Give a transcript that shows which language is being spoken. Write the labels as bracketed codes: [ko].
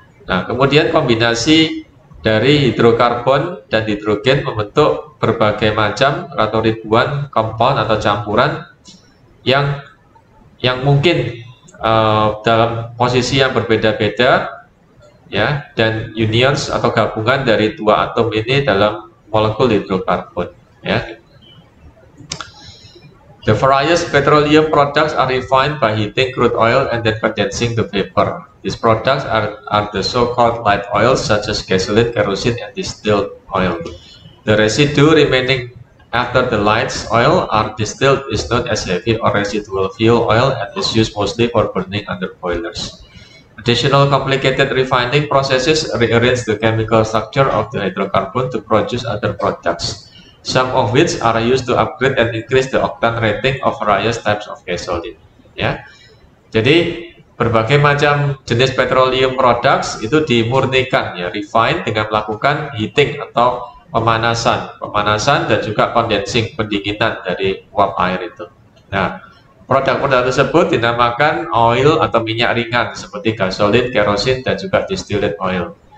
[id] Nah, kemudian kombinasi dari hidrokarbon dan hidrogen membentuk berbagai macam atau ribuan compound atau campuran yang mungkin dalam posisi yang berbeda-beda, ya, dan unions atau gabungan dari dua atom ini dalam molekul hidrokarbon, ya. [en] The various petroleum products are refined by heating crude oil and then condensing the vapor. These products are the so-called light oils such as gasoline, kerosene, and distilled oil. The residue remaining after the light oil are distilled is known as heavy or residual fuel oil and is used mostly for burning under boilers. Additional complicated refining processes rearrange the chemical structure of the hydrocarbon to produce other products, some of which are used to upgrade and increase the octane rating of various types of gasoline, ya. [id] Jadi berbagai macam jenis petroleum products itu dimurnikan, ya, refine dengan melakukan heating atau pemanasan dan juga condensing, pendinginan dari uap air itu. Nah, produk-produk tersebut dinamakan oil atau minyak ringan seperti gasolin, kerosene, dan juga distilled oil.